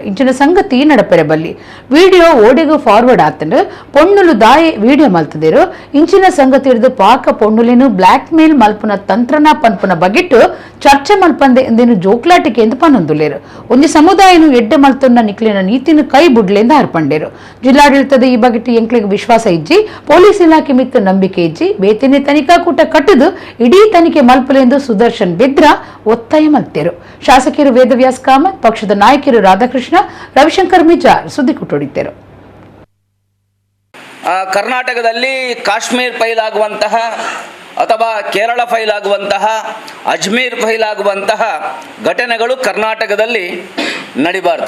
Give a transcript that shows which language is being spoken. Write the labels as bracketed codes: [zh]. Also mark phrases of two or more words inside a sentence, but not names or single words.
[tcy] ಇಂಚಿನ ಸಂಗತಿ ನಡಪೆರೆ ಬಲ್ಲಿ ವಿಡಿಯೋ ಓಡೆಗೂ ಫಾರ್ವರ್ಡ್ ಆತನು ಪೊಣ್ಣುಲು ದಾಯೆ ವಿಡಿಯೋ ಮಲ್ತದೇರು ಇಂಚಿನ ಸಂಗತಿ ಹಿಡಿದು ಪಾಕ ಪೊಣ್ಣುಲೇನು [en] black mail [tcy] ಮಲ್ಪುನ ತಂತ್ರನ ಪನ್ಪುನ ಬಗೆಟ್ಟು ಚರ್ಚೆ ಮಲ್ಪಂದೆ ಎಂದೇನು ಜೋಕ್ಲಾಟಿಕೆ ಎಂದು ಪನ್ನೊಂದುಲೇರು ಒಂದು ಸಮುದಾಯನು ಎಡ್ಡೆ ಮಲ್ತನ್ನ ನಿಕ್ಲಿನ ನೀತಿನ ಕೈ ಬುಡ್ಲೆಂದು ಹರ್ಪಂಡೇರು. ಜಿಲ್ಲಾಡಳಿತದ ಈ ಬಗೆಟ್ಟು ಎಂಕ್ಲಿಗೆ ವಿಶ್ವಾಸ ಇಜ್ಜಿ ಪೊಲೀಸ್ ಇಲಾಖೆ ಮಿತ್ತ ನಂಬಿಕೆ ಇಜ್ಜಿ ಬೇತನೆ ತನಿಖಾಕೂಟ ಕಟ್ಟದು ಇಡೀ ತನಿಖೆ ಮಲ್ಪಲೆಂದು ಸುದರ್ಶನ್ ಬೆದ್ರ ಒತ್ತಾಯ ಮಲ್ತೇರು. [kn] ಶಾಸಕರು ವೇದವ್ಯಾಸ್ ಕಾಮತ್, ಪಕ್ಷದ ನಾಯಕರು ರಾಧಾಕೃಷ್ಣ, ರವಿಶಂಕರ್ ಮಿಜಾರ್ ಸುದ್ದಿ ಕುಟ್ಟೊಡಿದ್ದರು. ಕರ್ನಾಟಕದಲ್ಲಿ ಕಾಶ್ಮೀರ್ ಫೈಲ್ ಆಗುವಂತಹ ಅಥವಾ ಕೇರಳ ಫೈಲ್ ಆಗುವಂತಹ ಅಜ್ಮೀರ್ ಫೈಲ್ ಆಗುವಂತಹ ಘಟನೆಗಳು ಕರ್ನಾಟಕದಲ್ಲಿ ನಡಿಬಾರ್ದು.